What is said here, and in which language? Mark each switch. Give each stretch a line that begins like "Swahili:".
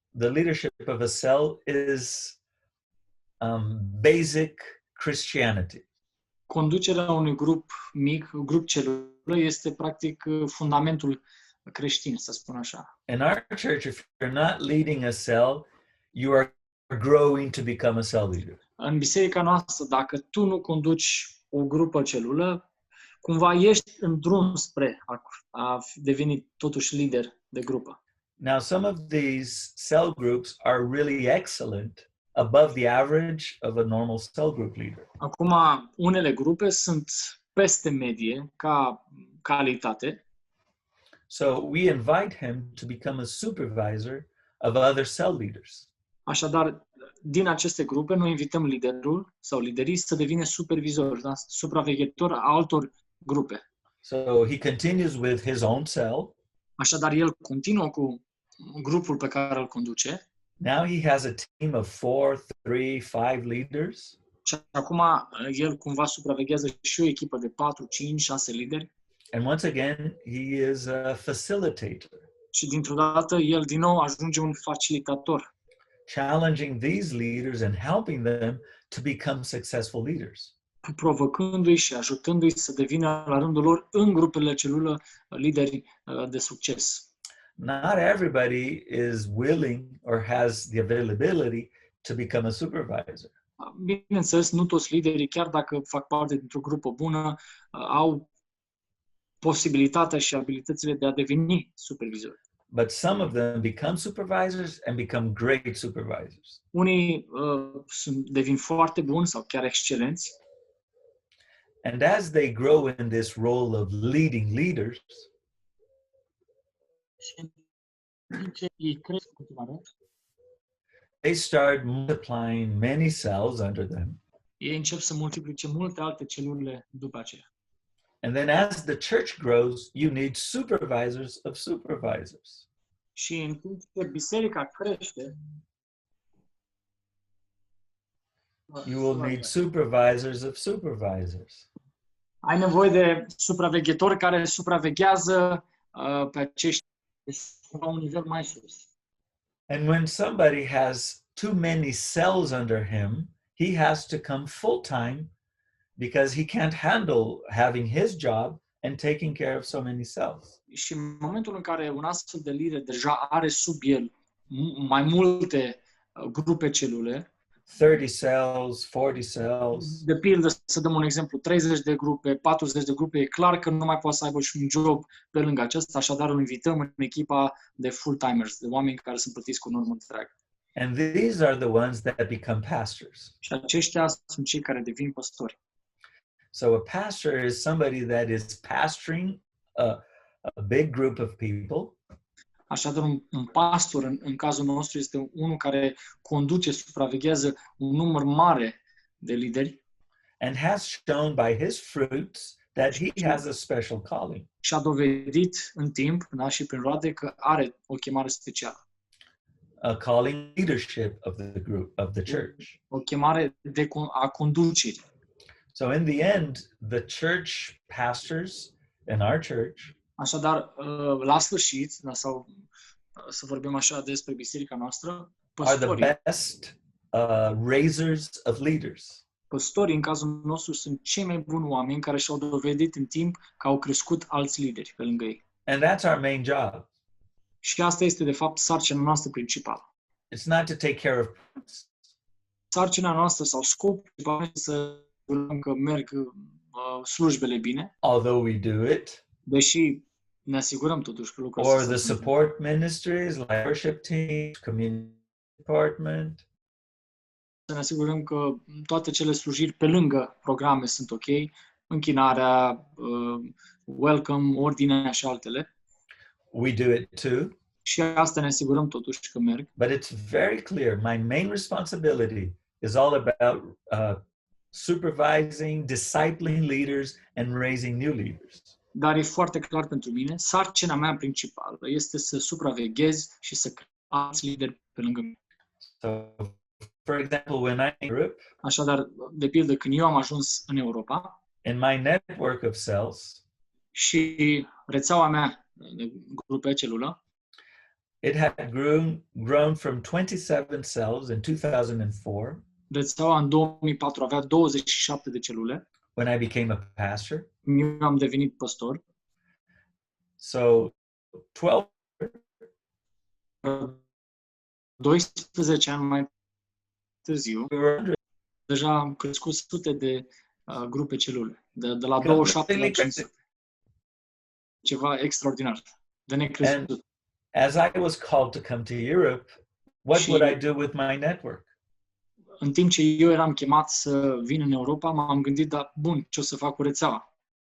English: leadership of a cell is basic Christianity.
Romanian: conducerea unui grup mic, grup celulă, este practic fundamentul creștin, să spun așa.
English: In our church, if you're not leading a cell, you are growing to become a cell leader.
Romanian: În biserica noastră, dacă tu nu conduci o grupă celulă, cumva ești în drum spre a deveni totuși lider de grupă.
English: Now, some of these cell groups are really excellent, above the average of a normal cell group leader.
Romanian: Acum, unele grupe sunt peste medie ca calitate,
English: So we invite him to become a supervisor of other cell leaders.
Romanian: așadar, din aceste grupe, noi invităm liderul sau liderii să devină supervizor, da? Supraveghetor a altor grupe.
English: So he continues with his own cell.
Romanian: Așadar, el continuă cu grupul pe care îl conduce
English: Now he has a team of 4, 3, 5 leaders.
Romanian: și acum el cumva supraveghează și o echipă de 4, 5, 6 lideri
English: And once again, he is a facilitator,
Romanian: și dintr-o dată el din nou ajunge un facilitator,
English: challenging these leaders and helping them to become successful leaders.
Romanian: provocându-i și ajutându-i să devină la rândul lor în grupele celulă lideri de succes.
English: Not everybody is willing or has the availability to become a supervisor.
Romanian: Bineînțeles, nu toți liderii, chiar dacă fac parte dintr-o grupă bună, au posibilitatea și abilitățile de a deveni supervizori.
English: But some of them become supervisors and become great supervisors.
Romanian: Unii devin foarte buni sau chiar excelenți
English: And as they grow in this role of leading leaders,
Romanian: și ei cresc în continuare,
English: they start multiplying many cells under them.
Romanian: ei încep să multiplice multe alte celule după aceea.
English: And then as the church grows, you need supervisors of supervisors.
Romanian: Și în timp ce biserica crește,
English: You will need supervisors of supervisors.
Romanian: ai nevoie de supraveghetori care supraveghează pe acești la un nivel mai sus.
English: And when somebody has too many cells under him, he has to come full-time because he can't handle having his job and taking care of so many cells.
Romanian: Și în momentul în care un astfel de lider deja are sub el mai multe grupe celule,
English: 30 cells, 40 cells,
Romanian: de pildă, să dăm un exemplu, 30 de grupe, 40 de grupe, e clar că nu mai poate să aibă și un job pe lângă acesta, așadar îl invităm în echipa de full-timers, de oameni care sunt plătiți cu normă întreagă.
English: and these are the ones that become pastors.
Romanian: Și aceștia sunt cei care devin păstori.
English: So a pastor is somebody that is pastoring a big group of people.
Romanian: Așadar, un pastor, în cazul nostru, este unul care conduce, supraveghează un număr mare de lideri
English: And has shown by his fruits that he has a special calling.
Romanian: și a dovedit în timp, da, și prin roade, că are o chemare specială.
English: A calling leadership of the group, of the church.
Romanian: O chemare a conducerii.
English: So in the end, the church pastors in our church
Romanian: Așadar, la sfârșit, da, sau să vorbim așa despre biserica noastră,
English: are the
Romanian: păstorii,
English: best raisers of leaders.
Romanian: păstorii, în cazul nostru, sunt cei mai buni oameni care și-au dovedit în timp că au crescut alți lideri pe lângă ei.
English: And that's our main job.
Romanian: Și asta este, de fapt, sarcina noastră principală.
English: It's not to take care of
Romanian: Sarcina noastră sau scopul principal este să vedem că merg slujbele bine,
English: although we do it,
Romanian: deși ne asigurăm totuși că lucrurile
English: or
Romanian: se
English: the
Romanian: întâmplă.
English: support ministries like worship teams, community department,
Romanian: Să ne asigurăm că toate cele slujiri pe lângă programe sunt ok, închinarea, welcome, ordinea și altele.
English: we do it too.
Romanian: Și asta ne asigurăm totuși că merg.
English: But it's very clear. My main responsibility is all about supervising, discipling leaders, and raising new leaders.
Romanian: Dar e foarte clar pentru mine, sarcina mea principală este să supraveghez și să creez alți lideri pe lângă mine.
English: So, for example, when I'm in Europe,
Romanian: Așadar, de pildă, când eu am ajuns în Europa
English: in my network of cells,
Romanian: și rețeaua mea de grupe celulă
English: it had grown from 27 cells in 2004
Romanian: rețeaua în 2004 avea 27 de celule.
English: when I became a pastor.
Romanian: Eu am devenit păstor.
English: So
Romanian: 12 ani mai târziu,
English: we were
Romanian: deja am crescut sute de grupe celule. De la 27 la 500. Ceva extraordinar. De necrezut.
English: as I was called to come to Europe, what would I do with my network?
Romanian: În timp ce eu eram chemat să vin în Europa, m-am gândit, da, bun, ce o să fac cu rețeaua?